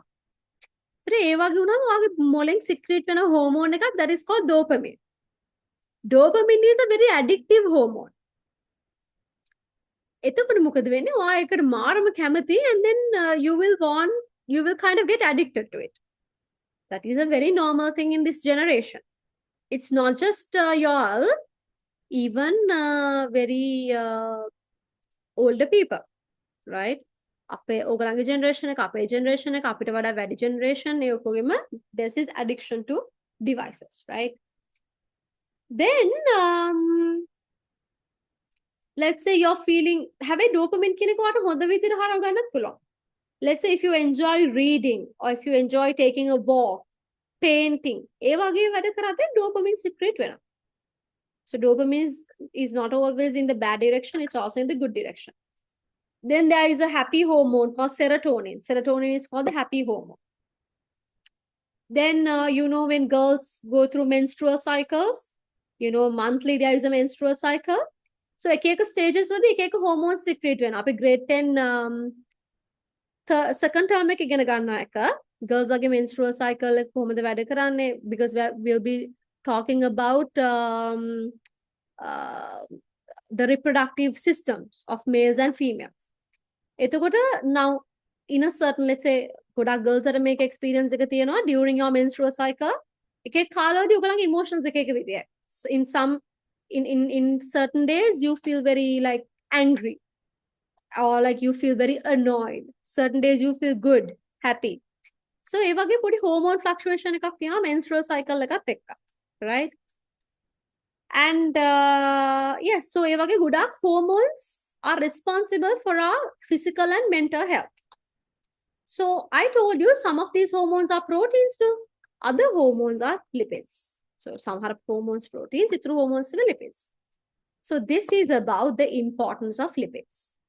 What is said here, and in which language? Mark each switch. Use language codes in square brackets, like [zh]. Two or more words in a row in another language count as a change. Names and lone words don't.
[si] ඒ වගේ වුණාම ඔයාගේ මොලෙන් secrete වෙන hormone එකක් [en] that is called dopamine. Dopamine is a very addictive hormone. [si] එතකොට මොකද වෙන්නේ? ඔයා ඒකට මාරම කැමති [en] and then you will kind of get addicted to it. That is a very normal thing in this generation. It's not just y'all, even very older people, right? [si] අපේ ඕගලන්ගේ generation එක අපේ generation එක අපිට වඩා වැඩි generation ඒ ඔක්කොගෙම [en] this is addiction to devices, right? Then let's say you're feeling [si] හැබැයි dopamine කියන එක ඔයාලට හොඳ විදිහට හරව ගන්නත් පුළුවන්. [en] Let's say if you enjoy reading or if you enjoy taking a walk, painting [si] ඒ වගේ වැඩ කරද්දී [en] dopamine secrete වෙනවා. So dopamine is not always in the bad direction, it's also in the good direction. Then there is a happy hormone called serotonin. Serotonin is called the happy hormone. Then, you know, when girls go through menstrual cycles, you know, monthly there is a menstrual cycle. So, [si] එක stages වලදී එක [en] hormones secrete [si] වෙනවා. අපි grade 10 [en] second term [si] එක ඉගෙන ගන්නවා එක. Girls වගේ [en] menstrual cycle [si] එක කොහොමද වැඩ කරන්නේ? [en] Because we'll be talking about the reproductive systems of males and females. [si] එතකොට [en] now in a certain, let's say [si] ගොඩක් girls අර මේක experience එක තියෙනවා [en] during your menstrual cycle [si] එක කාලවලදී ඔයගලගේ emotions එක විදියයි. [en] So in certain days you feel very like angry or like you feel very annoyed. Certain days you feel good, happy. [si] So ඒ වගේ පොඩි [en] hormone fluctuation [si] එකක් තියෙනවා [en] menstrual cycle [si] එකත් එක්ක, [en] right? And yes, so [si] ඒ වගේ ගොඩක් [en] hormones are responsible for our physical and mental health. So I told you some of these hormones are proteins, no? Other hormones are lipids. So some are hormones proteins, through hormones are lipids. So this is about the importance of lipids.